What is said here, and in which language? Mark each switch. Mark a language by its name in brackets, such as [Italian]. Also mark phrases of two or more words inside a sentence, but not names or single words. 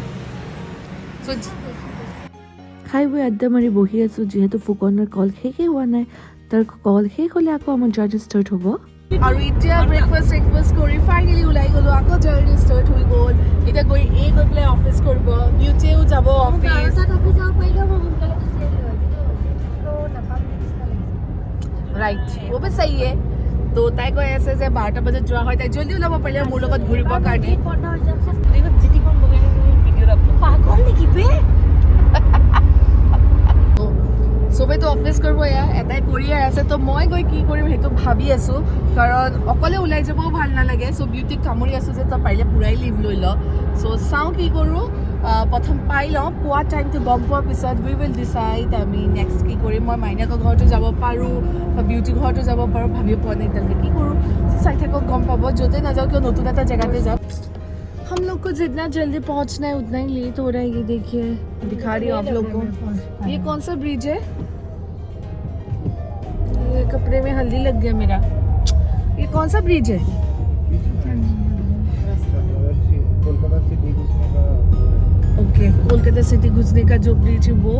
[Assamese] খাই বৈ আড্ডা মাৰি বহি আছোঁ যিহেতু ফুকনৰ কল শেষেই হোৱা নাই তাৰ কল শেষ হ'লে আকৌ আমাৰ জাৰ্নি ষ্টাৰ্ট হ'ব আৰু এতিয়া ব্ৰেকফাষ্ট কৰি ফাইনেলি ওলাই গ'লোঁ আকৌ জাৰ্নি ষ্টাৰ্ট হৈ গ'ল এতিয়া গৈ পেলাই অফিচ কৰিব বিউটিও যাব অফিচ ৰাইট [Hindi] वो भी सही है [Assamese] তো তাই কৈ আছে যে 12টা বজাত যোৱা হয় তাই জলদি ওলাব পাৰিলে মোৰ লগত ঘূৰিবৰ কাৰণে চবেইতো অফিচ কৰিব এটাই কৰিয়ে আছে তো মই গৈ কি কৰিম সেইটো ভাবি আছোঁ কাৰণ অকলে ওলাই যাবও ভাল নালাগে চ' বিউটিক কামুৰি আছোঁ যে তই পাৰিলে পূৰাই লিভ লৈ ল চ' চাওঁ কি কৰোঁ প্ৰথম পাই লওঁ পোৱা টাইমটো গম পোৱাৰ পিছত [English] we will decide [Assamese] আমি নেক্সট কি কৰিম মই মাইনাকৰ ঘৰতো যাব পাৰোঁ বা বিউটিৰ ঘৰতো যাব পাৰোঁ ভাবি পোৱা নাই এতিয়ালৈকে কি কৰোঁ চাই থাকক গম পাব য'তে নাযাওঁ কিয় নতুন এটা জেগাতে যাম [Hindi] हम लोग को जितना जल्दी पहुंचना है उतना ही लेट हो रहा है ये देखिए दिखा रही हूँ आप लोग को ये कौन सा ब्रिज है ये कपड़े में हल्दी लग गया मेरा ये कौन सा ब्रिज है ओके कोलकाता सिटी घुसने का जो ब्रिज है वो